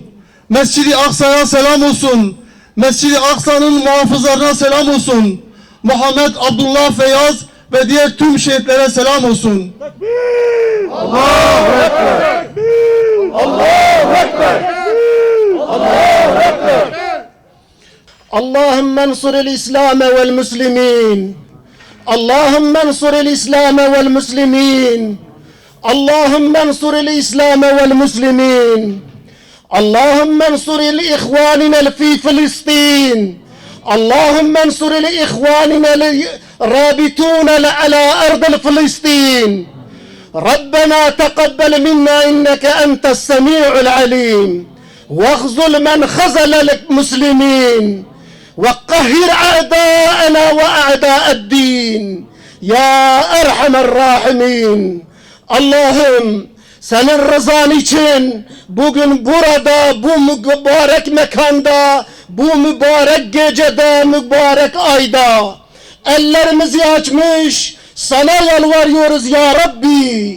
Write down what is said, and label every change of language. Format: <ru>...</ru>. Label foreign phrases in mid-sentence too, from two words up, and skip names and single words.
<tr>Mescid-i Aksa'ya selam olsun. Mescid-i Aksa'nın muhafızlarına selam olsun. Muhammed Abdullah Feyyaz ve diğer tüm şehitlere selam olsun.</tr> <ar>الله أكبر! الله أكبر! الله أكبر! اللهم انصر الإسلام والمسلمين اللهم انصر الإسلام والمسلمين اللهم انصر الإسلام والمسلمين اللهم انصر إخواننا في فلسطين اللهم انصر إخواننا الرابطون على أرض فلسطين ربنا تقبل منا إنك أنت السميع العليم واخذل من خذل المسلمين وقهر أعداءنا وأعداء الدين يا أرحم الراحمين</ar> <tr>Allah'ım senin rızan için bugün burada, bu mübarek mekanda, bu mübarek gecede, mübarek ayda ellerimizi açmış sana yalvarıyoruz</tr> <ar>يا رب.</ar>